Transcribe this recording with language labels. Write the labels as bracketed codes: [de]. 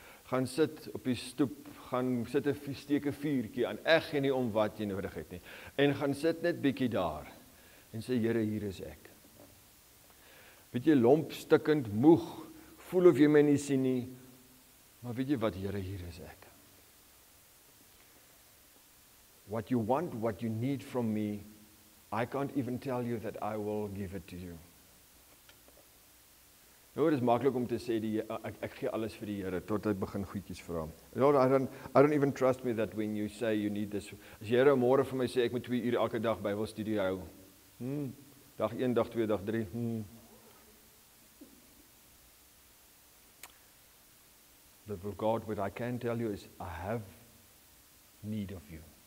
[af] Gaan sit op die stoep, gaan sit 'n steek 'n vuurtjie aan. Ek gee nie om wat jy nodig het nie. En gaan sit net bietjie daar en sê Here, hier is ek. Weet jy, lomp, stikkend, moeg, voel of jy my nie sien nie, maar weet jy wat, Here, hier is ek. [en] What you want, what you need from me, I can't even tell you that I will give it to you. [af] Nou, dit is maklik om te sê, ek gee alles vir die Here, tot hy begin goedjies vra. [en] Lord, I don't even trust me that when you say you need this, [af] as die Here môre vir my sê, ek moet 2 ure elke dag Bybelstudie hou. Dag 1, dag 2, dag 3. [en] But God, what I can tell you is, I have need of you.